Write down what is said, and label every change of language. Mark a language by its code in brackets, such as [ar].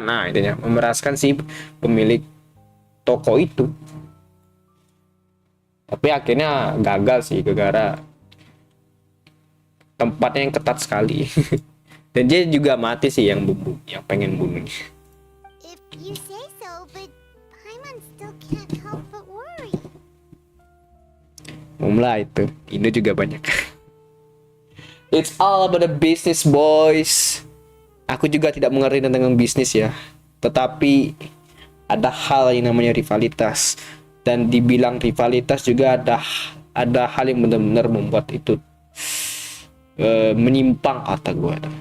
[id] Nah, intinya memeraskan si pemilik toko itu. Tapi akhirnya gagal sih gara-gara tempatnya yang ketat sekali. Dan dia juga mati sih yang pengen bunuh. [en] If you say so, but Paimon still can't help but worry. [id] Mulai itu, Indo juga banyak. [en] It's all about the business, boys. [id] Aku juga tidak mengerti tentang bisnis ya. Tetapi ada hal yang namanya rivalitas. Dan dibilang rivalitas juga ada hal yang benar-benar membuat itu menyimpang kata gue.